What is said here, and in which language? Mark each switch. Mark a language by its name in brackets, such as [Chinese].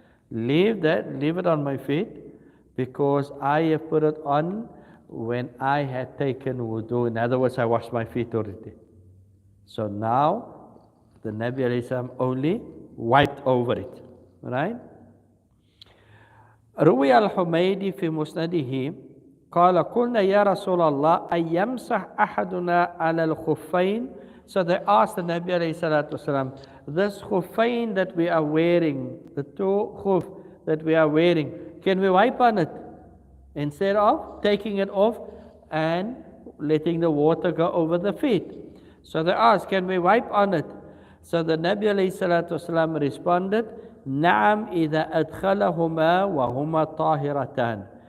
[English] Leave it on my feet, because I have put it on when I had taken wudu. In other words, I washed my feet already. So now the Nabi alayhi salam only wiped over it. Right? [Arabic] روي الحميدي في مسنده قال قلنا يا رسول الله أن يمسح أحدنا على الخفين. [English] So they asked the Nabi alayhi salatu wasalam, this khuffain that we are wearing, the two khuf that we are wearing, can we wipe on it instead of taking it off and letting the water go over the feet? So they asked, can we wipe on it? So the Nabi alayhi salatu wasalam responded, [Arabic] نعم إذا أدخلهما وهما طاهرتان.